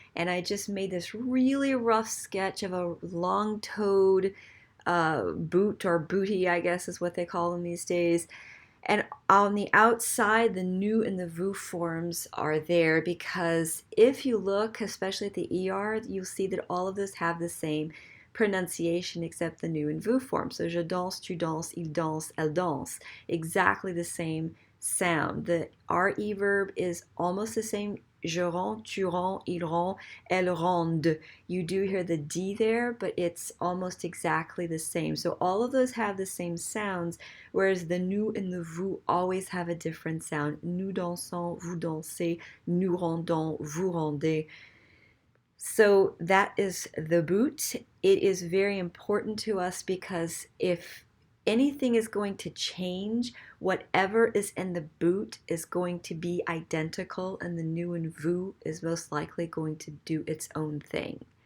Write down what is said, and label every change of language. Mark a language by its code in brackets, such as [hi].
[en] And I just made this really rough sketch of a long-toed boot or booty, I guess is what they call them these days. And on the outside, the nu and the vu forms are there because if you look, especially at the ER, you'll see that all of those have the same pronunciation except the nu and vu form. [fr] So je danse, tu danses, il danse, elle danse. [en] Exactly the same sound. The RE verb is almost the same. [fr] Je rends, tu rends, il rend, elle rende. [en] You do hear the D there, but it's almost exactly the same. So all of those have the same sounds, whereas the nu and the vous always have a different sound. [fr] Nous dansons, vous dansez, nous rendons, vous rendez. [en] So that is the boot. It is very important to us because if anything is going to change, whatever is in the boot is going to be identical, and the nu and vous is most likely going to do its own thing.